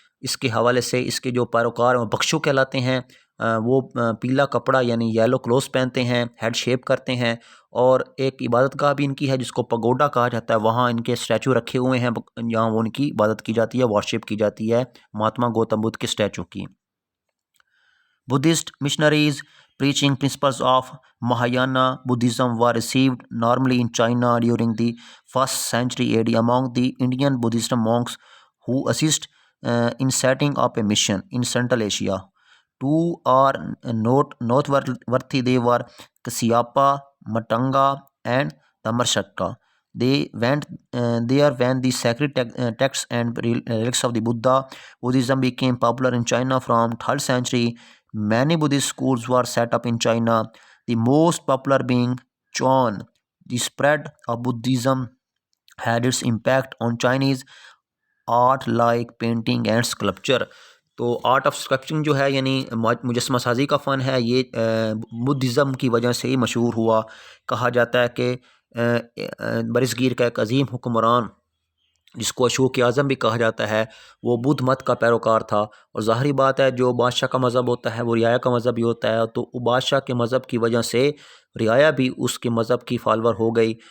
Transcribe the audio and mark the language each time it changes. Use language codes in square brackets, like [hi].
[ur] اس کے حوالے سے اس کے جو پیروکار ہیں وہ بخشو کہلاتے ہیں. وہ پیلا کپڑا یعنی [en] yellow clothes [ur] پہنتے ہیں، ہیڈ شیپ کرتے ہیں، اور ایک عبادت گاہ بھی ان کی ہے جس کو پگوڈا کہا جاتا ہے. وہاں ان کے اسٹیچو رکھے ہوئے ہیں جہاں وہ ان کی عبادت کی جاتی ہے، ورشپ کی جاتی ہے مہاتما گوتم بدھ کے اسٹیچو کی. [en] Buddhist missionaries preaching principles of Mahayana Buddhism were received normally in China during the 1st century AD among the Indian Buddhist monks who assist in setting up a mission in Central Asia. Two are noteworthy. They were Kasyapa, Matanga, and Tamarshaka. They went there when the sacred texts and relics of the Buddhism became popular in China from 3rd century. Many Buddhist schools were set up in China, the most popular being Chuan. The spread of Buddhism had its impact on Chinese art like painting and sculpture. [ur] تو art of اسکلپچنگ جو ہے یعنی مجسمہ سازی کا فن ہے، یہ Buddhism کی وجہ سے ہی مشہور ہوا. کہا جاتا ہے کہ برصغیر کا ایک عظیم حکمران جس کو اشوک اعظم بھی کہا جاتا ہے، وہ بدھ مت کا پیروکار تھا. اور ظاہری بات ہے جو بادشاہ کا مذہب ہوتا ہے وہ رعایا کا مذہب بھی ہوتا ہے، تو بادشاہ کے مذہب کی وجہ سے رعایا بھی اس کے مذہب کی فالور ہو گئی.